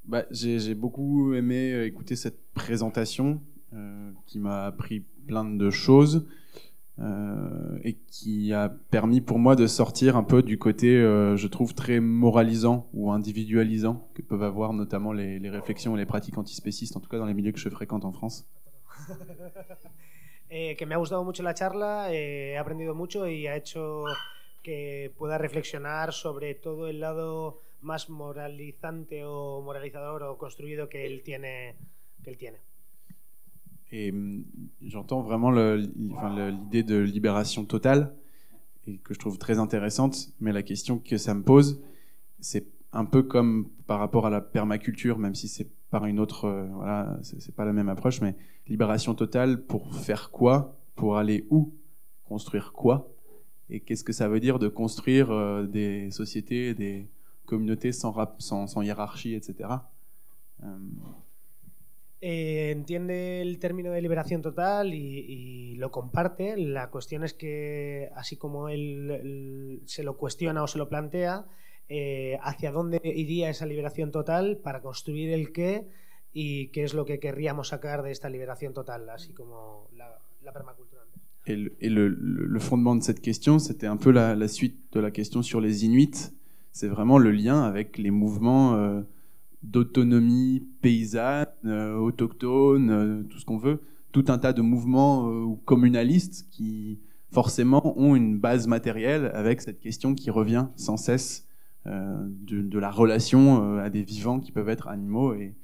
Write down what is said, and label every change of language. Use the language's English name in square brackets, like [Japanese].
[French] J'ai beaucoup aimé écouter cette présentation qui m'a appris plein de choses et qui a permis pour moi de sortir un peu du côté, je trouve, très moralisant ou individualisant que peuvent avoir notamment les réflexions et les pratiques antispécistes, en tout cas dans les milieux que je fréquente en France. [Spanish] Que me ha gustado mucho la charla, he aprendido mucho y ha hecho que pueda reflexionar sobre todo el lado más moralizante o moralizador o construido que él tiene. [French] Et j'entends vraiment l'idée de libération totale et que je trouve très intéressante, mais la question que ça me pose, c'est un peu comme par rapport à la permaculture, même si c'est par une autre, c'est pas la même approche, mais libération totale pour faire quoi, pour aller où, construire quoi, et qu'est-ce que ça veut dire de construire des sociétés, des communautés sans hiérarchie, etc. [Spanish] Entiende el término de liberación total y lo comparte. La cuestión es que, así como él se lo cuestiona o se lo plantea, hacia dónde iría esa liberación total, para construir el qué y qué es lo que querríamos sacar de esta liberación total, así como la permacultura. [French] Le fondement de cette question, c'était un peu la suite de la question sur les Inuits. C'est vraiment le lien avec les mouvements d'autonomie paysanne, autochtone, tout ce qu'on veut, tout un tas de mouvements communalistes qui forcément ont une base matérielle avec cette question qui revient sans cesse de la relation à des vivants qui peuvent être animaux.